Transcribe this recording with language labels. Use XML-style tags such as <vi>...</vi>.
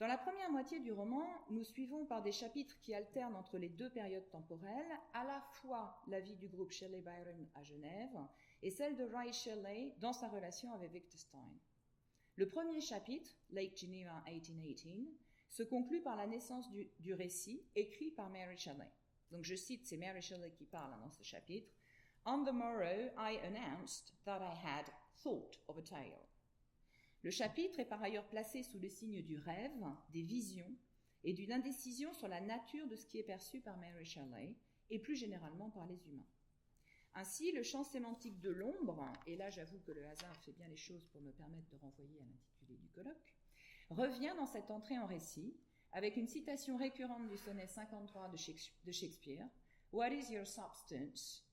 <fr>Dans la première moitié du roman, nous suivons par des chapitres qui alternent entre les 2 périodes temporelles, à la fois la vie du groupe Shelley-Byron à Genève et celle de Ray Shelley dans sa relation avec Victor Stein. Le premier chapitre, Lake Geneva 1818, se conclut par la naissance du récit écrit par Mary Shelley. Donc je cite, c'est Mary Shelley qui parle dans ce chapitre.</fr> <en>« On the morrow I announced that I had thought of a tale ».</en> <fr>Le chapitre est par ailleurs placé sous le signe du rêve, des visions et d'une indécision sur la nature de ce qui est perçu par Mary Shelley et plus généralement par les humains. Ainsi, le champ sémantique de l'ombre, et là j'avoue que le hasard fait bien les choses pour me permettre de renvoyer à l'intitulé du colloque, revient dans cette entrée en récit avec une citation récurrente du sonnet 53 de Shakespeare «</fr> <en>What is your substance?</en>